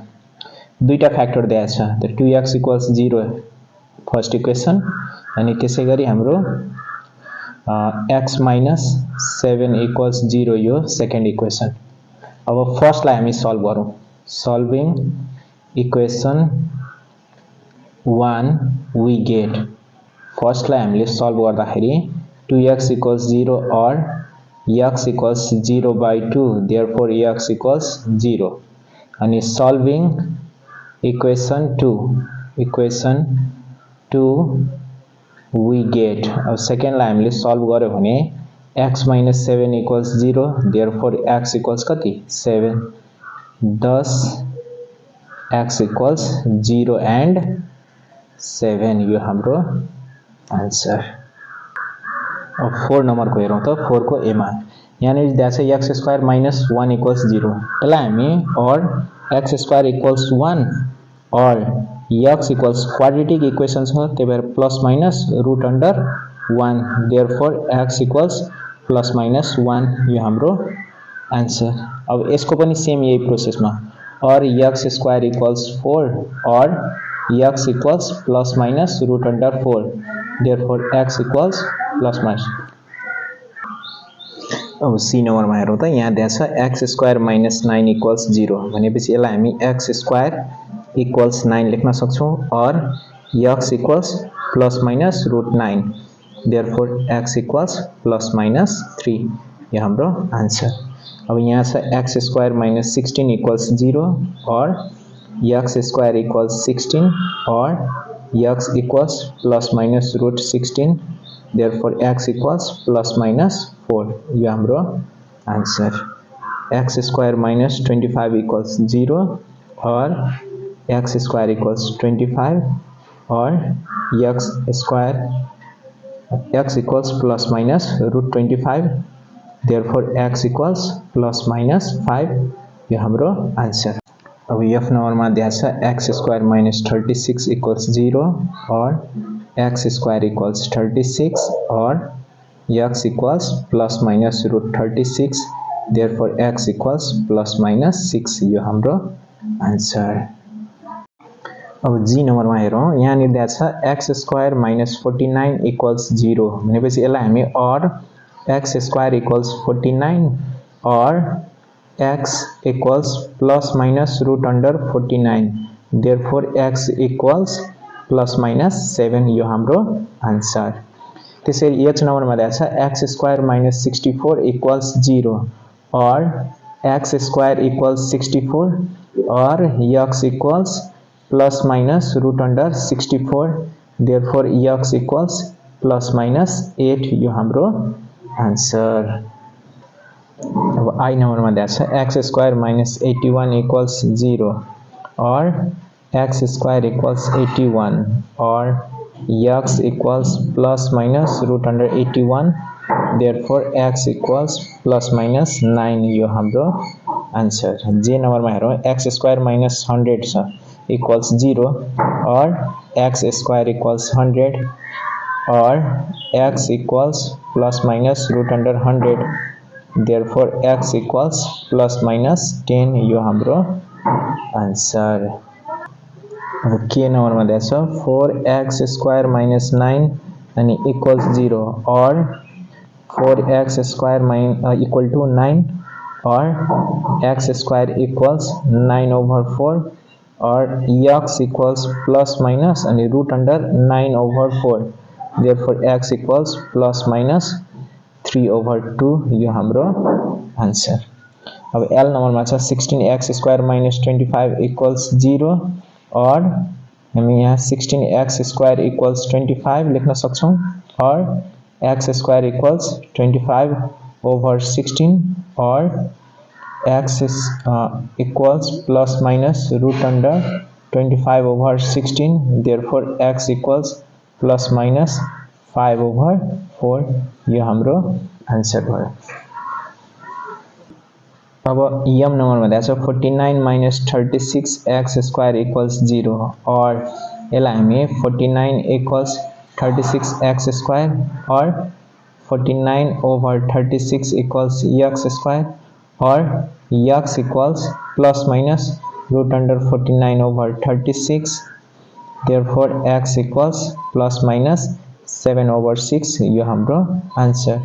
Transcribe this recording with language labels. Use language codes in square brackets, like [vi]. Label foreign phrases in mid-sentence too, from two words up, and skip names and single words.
[ne] दुईटा फ्याक्टर दिएको छ त 2x = 0 [en] first equation [ne] अनि त्यसै गरी हाम्रो x - 7 = 0 यो [en] second equation. [ne] अब फर्स्टलाई हामी सल्भ गरौँ। [en] solving equation 1 we get, [ne] फर्स्टलाई हामीले सल्भ गर्दाखेरि [en] 2x = 0 or x equals 0/2 therefore x equals 0 अनि solving equation 2 we get, [ne] अब सेकेन्डलाई हामीले सल्भ गर्यो भने x - 7 = 0 [en] therefore x equals [ne] कति [en] 7 thus x equals 0 and 7 [ne] यो हाम्रो आन्सर। अब 4 नम्बरको हेरौँ त। 4 को एमा यहाँनिर दिएको छ [en] x² - 1 = 0 [ne] यसलाई हामी [en] or x² = 1 or x equals quadratic equation [ne] छ त्यही भएर [en] plus minus root under 1 therefore x equals plus minus 1 [ne] यो हाम्रो आन्सर। अब यसको पनि सेम यही प्रोसेसमा [en] or x square equals 4 or x equals plus minus root under 4 therefore x equals plus minus. [ne] अब सी नम्बरमा हेरौँ त यहाँ दिएको छ [en] x square minus 9 equals 0 [ne] भनेपछि यसलाई हामी [en] x square equals 9 [ne] लेख्न सक्छौं [en] or x equals plus minus root 9 therefore x equals plus minus 3 [ne] यो हाम्रो आन्सर। अब यहाँ छ [en] x square minus 16 equals 0 or x square equals 16 or x equals plus minus root 16 therefore x equals plus minus 4 [ne] यो हाम्रो आन्सर। [en] x square minus 25 equals 0 or x square equals 25 or x square x equals plus minus root 25 therefore x equals plus minus 5 [ne] यो हाम्रो आन्सर। अब f नम्बरमा दिएको छ [en] x square minus 36 equals 0 or x square equals 36 or x equals plus minus root 36 therefore x equals plus minus 6 [ne] यो हाम्रो आन्सर। अब जी नम्बरमा हेरौँ यहाँ दिएको छ [en] x square minus 49 equals 0 [ne] भनेपछि यसलाई हामी [en] or x square equals 49 or x equals plus minus root under 49 therefore x equals plus minus 7 [ne] यो हाम्रो आन्सर। त्यसैले एच नम्बरमा दिएको छ [en] x square minus 64 equals 0 or x square equals 64 or x equals plus minus root under 64 therefore x equals plus minus 8 [ne] यो हाम्रो आन्सर। अब आई नम्बरमा दिएको छ [en] x square minus 81 equals 0 or x square equals 81 or x equals plus minus root under 81 therefore x equals plus minus 9 [ne] यो हाम्रो आन्सर। जे नम्बरमा हेरौँ [en] x square minus 100 छ equals 0 or x square equals 100 or x equals plus minus root under 100 therefore x equals plus minus 10 [ne] यो हाम्रो आन्सर। अब के नम्बरमा दिएको छ [en] 4x square minus 9 अनि equals 0 or 4x square equal to 9 or x square equals 9 over 4 or x equals plus minus अनि root under 9 over 4 therefore x equals plus minus 3 over 2 [ne] यो हाम्रो आन्सर। अब एल नम्बरमा छ [en] 16x square minus 25 equals 0 or [ne] हामी यहाँ [en] 16x square equals 25 [ne] लेख्न सक्छौं [en] or x square equals 25 over 16 or x equals plus minus root under 25 over 16 therefore x equals plus minus 5 over 4 [ne] यो हाम्रो आन्सर भयो। अब यम नम्बरमा दिएको छ [en] 49 minus 36 x square equals 0 or [ne] यसलाई हामी [en] 49 equals 36 x square or 49 over 36 equals x square or x equals plus minus root under 49 over 36 therefore x equals plus minus 7 over 6 [ne] यो हाम्रो आन्सर।